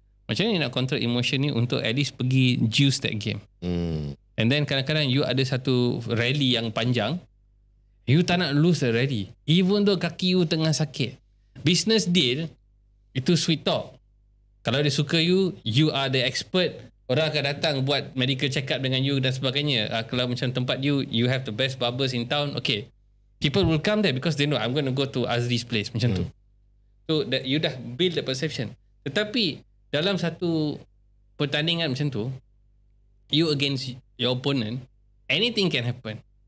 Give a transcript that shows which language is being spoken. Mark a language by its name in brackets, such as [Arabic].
[Malay] Macam mana nak control emotion ni untuk at least pergi [English] juice that game. [Malay] And then kadang-kadang you ada satu rally yang panjang. You tak nak [English] lose the rally. [Malay] Even though kaki you tengah sakit. Business deal, itu [English] sweet talk. [Malay] Kalau dia suka you, [English] you are the expert. [Malay] Orang akan datang buat [English] medical check up [Malay] dengan you dan sebagainya. [English] Kalau macam tempat you have the best barbers in town, okay. People will come there because they know I'm going to go to Azri's place. [Malay] Macam tu. [English] So that you dah build the perception. [Malay] Tetapi dalam satu pertandingan macam tu, [English] you against your opponent, anything can happen.